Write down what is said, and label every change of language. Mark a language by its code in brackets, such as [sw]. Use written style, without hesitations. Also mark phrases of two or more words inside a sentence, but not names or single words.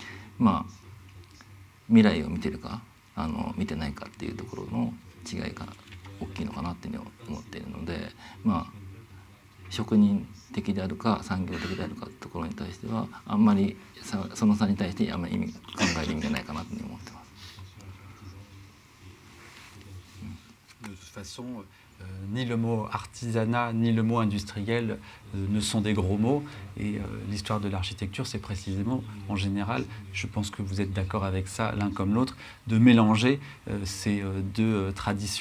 [ja] 未来を見てるか見てないかっていうところの違いが大きいのかなっていうふうに思っているので、職人的であるか産業的であるかってところに対してはあんまりその差に対してあんまり考える意味がないかなというふうに思ってます。 [fr] De toute façon, ni le mot artisanat ni le mot industriel ne sont des gros mots, et l'histoire de l'architecture, c'est précisément, en général, je pense que vous êtes d'accord avec ça l'un comme l'autre, de mélanger ces deux traditions.